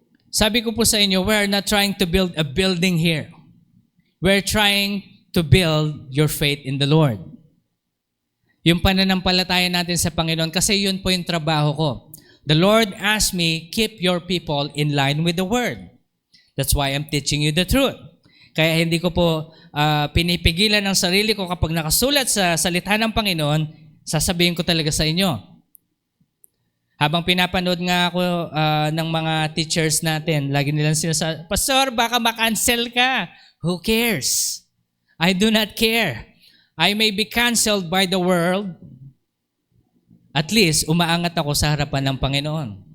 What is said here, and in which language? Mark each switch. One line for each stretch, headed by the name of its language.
English: Sabi ko po sa inyo, we are not trying to build a building here. We're trying to build your faith in the Lord.
Filipino: Yung pananampalataya natin sa Panginoon, kasi yun po yung trabaho ko.
English: The Lord asked me, keep your people in line with the Word. That's why I'm teaching you the truth.
Filipino: Kaya hindi ko po pinipigilan ang sarili ko kapag nakasulat sa salita ng Panginoon, sasabihin ko talaga sa inyo. Habang pinapanood nga ako ng mga teachers natin, lagi nilang sinasabi, Pastor, baka makancel ka.
English: Who cares? I do not care. I may be canceled by the world.
Filipino: At least, umaangat ako sa harapan ng Panginoon.